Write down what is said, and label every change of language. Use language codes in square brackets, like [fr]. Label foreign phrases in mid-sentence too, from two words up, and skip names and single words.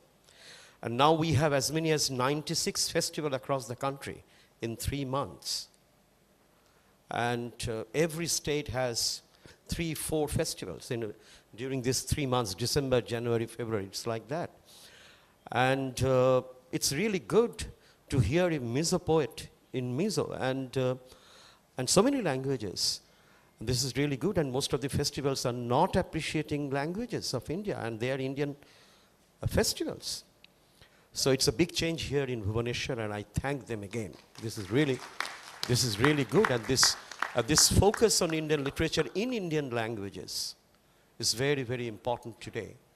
[en] And now we have as many as 96 festivals across the country in 3 months. And every state has 3-4 festivals during these 3 months, December, January, February, it's like that. And it's really good to hear a Mizo poet in Mizo and so many languages. This is really good, and most of the festivals are not appreciating languages of India, and they are Indian festivals. So it's a big change here in Bhubaneswar, and I thank them again. This is really good, and this focus on Indian literature in Indian languages is very, very important today.